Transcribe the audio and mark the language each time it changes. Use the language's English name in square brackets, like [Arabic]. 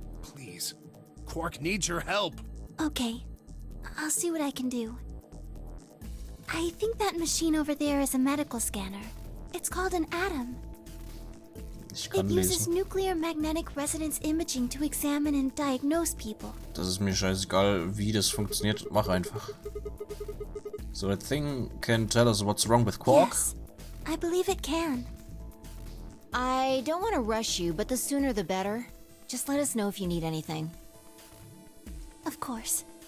[English] Please. Quark needs your help. Okay, I'll see what I can do. I think that machine over there is a medical scanner. It's called an atom. [German] Ich kann [English] It uses [German] lesen. [English] nuclear magnetic resonance imaging to examine and diagnose people. [German] Das ist mir scheißegal, wie das funktioniert. Mach einfach. [English] So that thing can tell us what's wrong with Quark? Yes, I believe it can. I don't want to rush you, but the sooner the better. Just let us know if you need anything. Of course.